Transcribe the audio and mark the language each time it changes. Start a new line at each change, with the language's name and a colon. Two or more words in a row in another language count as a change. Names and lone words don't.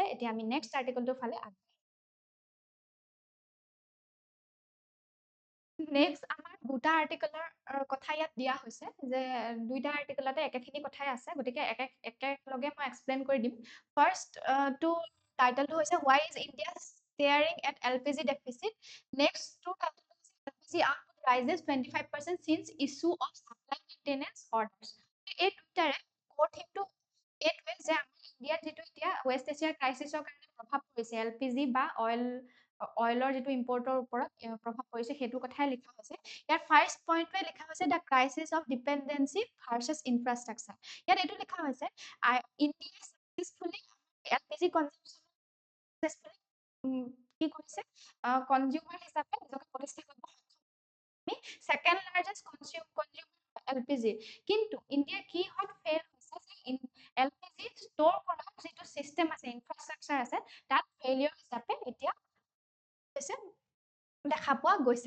Assamese: এতিয়া আমি নেক্সট আৰ্টিকলটোৰ ফালে নেক্সট আমাৰ দুটা আৰ্টিকলৰ কথা ইয়াত দিয়া হৈছে, যে দুইটা আৰ্টিকলতে একেখিনি কথাই আছে, গতিকে একেলগে মই এক্সপ্লেইন কৰি দিম। ফাৰ্ষ্ট টো টাইটেলটো হৈছে
English: why is India staring at LPG deficit.
Assamese: নেক্সট টো টাইটেলটো হৈছে
English: LPG output rises 25% since issue of supply maintenance orders।
Assamese: এই দুটাৰে
English: core theme
Assamese: টো এইটোৱে যে আমাৰ ইণ্ডিয়াত যিটো এতিয়া ৱেষ্ট এছিয়াৰ ক্ৰাইচিছৰ কাৰণে প্ৰভাৱ পৰিছে, LPG বা অইলৰ যিটো ইম্পৰ্টৰ ওপৰত প্ৰভাৱ পৰিছে সেইটো কথাই লিখা হৈছে। ইয়াৰ ফাৰ্ষ্ট পইণ্টটোৱে লিখা হৈছে
English: the crisis of dependency versus infrastructure.
Assamese: ইয়াত এইটো লিখা হৈছে ইণ্ডিয়া
English: successfully LPG consumption
Assamese: কি কৰিছে, কনজিউমাৰ হিচাপে নিজকে প্ৰতিষ্ঠা কৰিব সক্ষম আমি
English: second largest consumer LPG
Assamese: কিন্তু ইণ্ডিয়া কি হত ফেইল হৈছে যে এলপিজি ষ্ট'ৰ কৰা যিটো চিষ্টেম আছে ইনফ্ৰাষ্ট্ৰাকচাৰ আছে তাত ফেইলিয়ৰ হিচাপে এতিয়া হৈছে দেখা পোৱা গৈছে